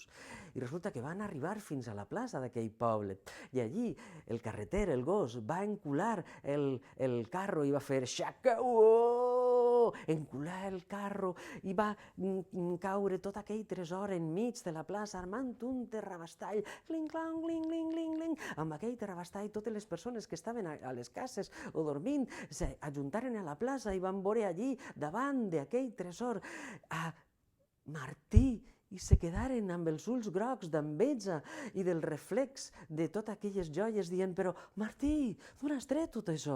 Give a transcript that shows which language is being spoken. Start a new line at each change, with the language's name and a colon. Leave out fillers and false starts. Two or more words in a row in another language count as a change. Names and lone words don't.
Catalan: I resulta que van arribar fins a la plaça d'aquell poble. I allí el carreter, el gos, va encular el carro i va fer xaca-uó, encular el carro, i va caure tot aquell tresor enmig de la plaça, armant un terrabastall, cling-clang, cling-cling-cling-cling. Amb aquell terrabastall totes les persones que estaven a les cases o dormint s'ajuntaren a la plaça i van veure allí, davant d'aquell tresor, Martí, i se quedaren amb els ulls grocs d'enveja i del reflex de totes aquelles joies dient «Però, Martí, d'on has tret tot això?»